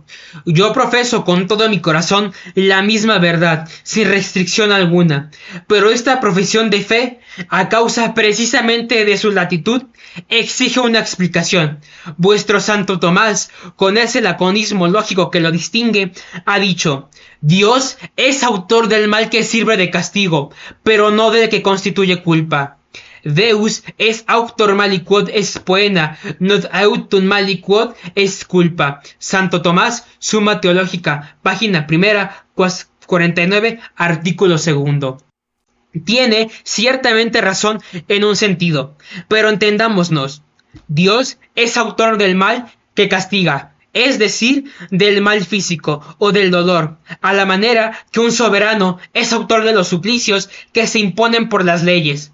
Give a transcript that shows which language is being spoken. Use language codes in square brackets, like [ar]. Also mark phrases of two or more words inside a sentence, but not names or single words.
[es] Yo profeso con todo mi corazón la misma verdad, sin restricción alguna, pero esta profesión de fe, a causa precisamente de su latitud, exige una explicación. Vuestro Santo Tomás, con ese laconismo lógico que lo distingue, ha dicho: Dios es autor del mal que sirve de castigo, pero no del que constituye culpa. [la] Deus es auctor mali quod est poena, not autum mali quod est culpa. [es] Santo Tomás, Summa Teológica, página primera, 49, artículo segundo. Tiene ciertamente razón en un sentido, pero entendámonos. Dios es autor del mal que castiga, es decir, del mal físico o del dolor, a la manera que un soberano es autor de los suplicios que se imponen por las leyes.